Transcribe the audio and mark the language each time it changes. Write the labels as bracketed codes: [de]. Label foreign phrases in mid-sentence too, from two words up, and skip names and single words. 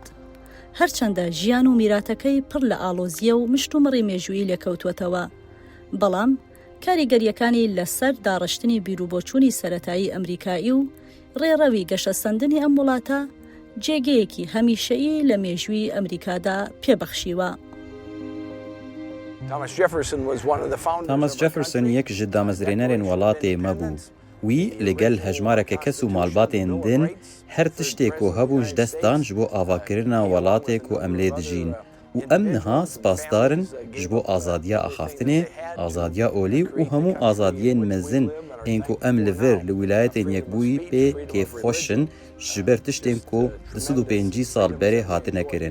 [ckb] هەرچەندە ژیان و میراتەکەی پڕ لە ئاڵۆزیە و مشتومڕی مێژووی لێکەوتوەتەوە، بەڵام کاریگەریەکانی لەسەر داڕشتنی بیرروبۆچوونی سەرەتایی ئەمریکایی و ڕێڕەوی گەشەسەندنی ئەم وڵاتە جێگەیەکی هەمیشەیی لە مێژووی ئەمریکادا پێبەخشیوە. [ku] تامس جەفرسۆن یەک ji دامەزرێنەرên وڵاتê me bû. Wî li gel hejmareke kes û malbatên din her tiştê ku hebû ji dest dan ji bo avakirina welatê ku em lê dijîn û و ئەم نها سپاسدارن ji bo azadiya axaftinê, azadiya olî û hemû azadiyên mezin ên ku em li vir li wîlayetên yekbûyî pê kêfxweşin ji ber tiştên ku di 105 sal berê hatine kirin.